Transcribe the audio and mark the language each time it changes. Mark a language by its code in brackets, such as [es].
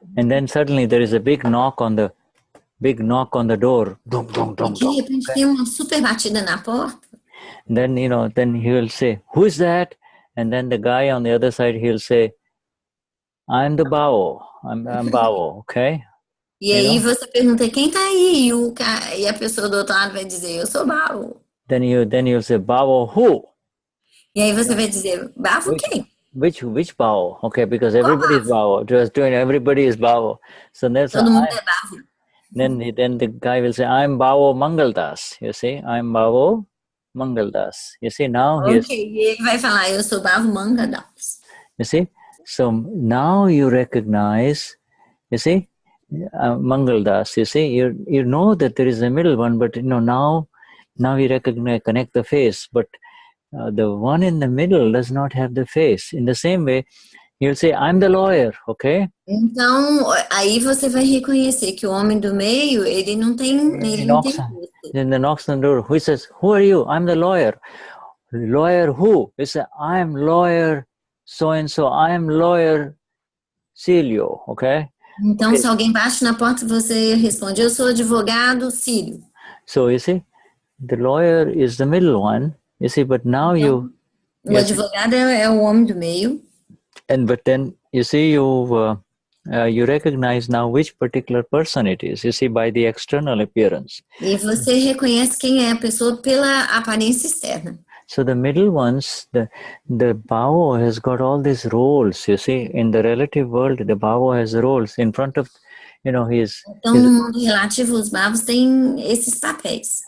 [en] And then suddenly there is a big knock on the door. Dum, dum, dum, [pt] de repente tem uma super batida na porta. [en] Then, then he will say, who is that? And then the guy on the other side, he'll say, I'm the Bao. I'm Bao, okay? [pt] E aí você pergunta, quem tá aí? E a pessoa do outro lado vai dizer, eu sou Bao. [en] Then you'll say, Bao who? [pt] E aí você vai dizer, Bao quem? [en] Which Bao? Okay, because everybody is Bao. Just doing everybody is Bao. So that's [pt] todo mundo é Bao. [en] Then the guy will say, I'm Bao Mangaldas. You see, I'm Bao Mangaldas. You see, now [pt] e ele vai falar, eu sou Bao Mangaldas. [en] You see, so now you recognize, you see, Mangaldas, you see, you know that there is a middle one, but now you connect the face, but the one in the middle does not have the face. In the same way, you'll say, I'm the lawyer, okay? [pt] Então, aí você vai reconhecer que o homem do meio, ele não tem [en] Then the knocks on the door. Who says, who are you? I'm the lawyer. Lawyer who? He says, I'm lawyer so-and-so. I'm lawyer Cílio, okay? [pt] Então, se alguém bate na porta, você responde, eu sou advogado Cílio. [en] So, you see, the lawyer is the middle one, you see, but now [pt] então, o advogado é o homem do meio. [en] But then, you see, you recognize now which particular person it is, you see, by the external appearance. [pt] E você reconhece quem é a pessoa pela aparência externa. [en] So the middle ones, the Bao has got all these roles, you see, in the relative world, the Bao has roles in front of, his... [pt] Então, no mundo relativo, os Bhavos têm esses papéis.